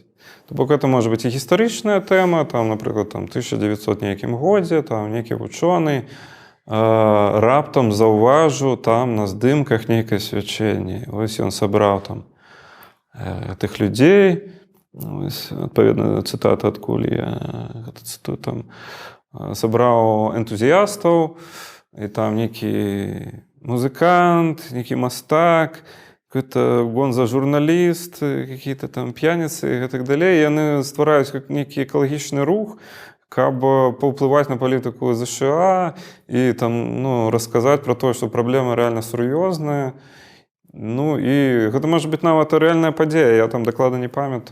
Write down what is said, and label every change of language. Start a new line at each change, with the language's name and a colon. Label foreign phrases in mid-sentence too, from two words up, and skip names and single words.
Belarusian: То бок гэта можа быць і гістарычная тэма, там, напрыклад, 1900 нейкім годзе, там нейкі вучоны раптам заўважыў там на здымках нейкае свячэнне. Вось ён сабраў там тых людзей, адпаведна цытата, адкуль я гэта цытую, там сабраў энтузіястаў, і там нейкі музыкант, нейкі мастак, какой-то гонза-журналіст,
Russian: какие-то там
Belarusian: п'яніцы і гэтак далей. Яны ствараюць нейкі экалагічны рух, каб паўплываць на палітыку ЗША і там, ну, расказаць пра тое, што праблема рэальна сур'ёзная. Ну, і гэта можа быць нават рэальная падзея, я там дакладна не памятаю.